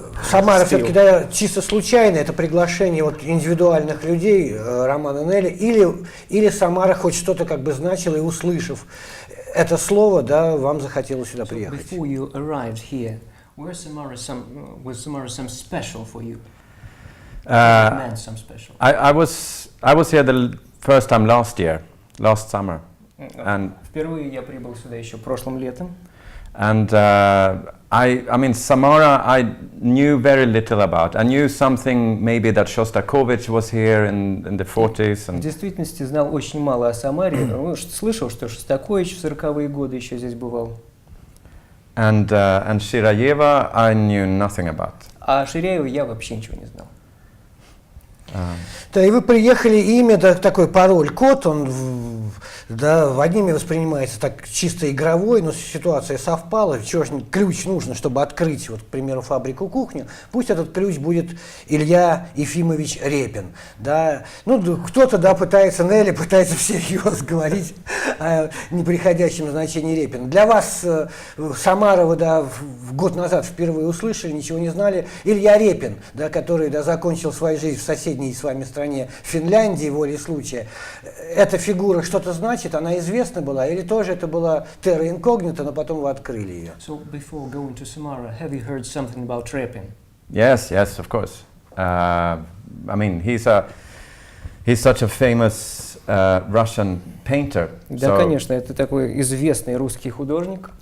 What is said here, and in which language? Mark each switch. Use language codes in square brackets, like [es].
[ru] Самара все-таки, да, чисто случайно, это приглашение вот индивидуальных людей, Романа Нелли, или Самара хоть что-то как бы значила, и услышав это слово, да, вам захотелось сюда приехать. [en] Before you arrived here, was Samara some special for you? Meant some special. I was here the first time last summer. And [ru] впервые я прибыл сюда еще прошлым летом. [en] And I mean, Samara, I knew very little about. I knew something maybe that Shostakovich was here in the 40s. [ru] В действительности знал очень мало о Самаре. Слышал, что Шостакович в 40-е годы еще здесь бывал. [en] And Shiraeva, I knew nothing about. [ru] А Ширяева я вообще ничего не знал. Да, и вы приехали, имя, да, такой пароль, код, он, да, в одними воспринимается так чисто игровой, но ситуация совпала, чего ж ключ нужно, чтобы открыть, вот, к примеру, фабрику «Кухню», пусть этот ключ будет Илья Ефимович Репин, да, ну, кто-то, да, Нелли пытается всерьез говорить о неприходящем значении Репин. Для вас Самара, вы, да, год назад впервые услышали, ничего не знали, Илья Репин, да, который, да, закончил свою жизнь в соседней с вами стране Финляндии, волей случая. Эта фигура что-то значит, она известна была, или тоже это была терра инкогнита, но потом вы открыли ее? [en] So before going to Samara, have you heard something about Repin? Yes, of course. I mean, he's such a famous Russian painter. [ru] Да, конечно, это такой известный русский художник.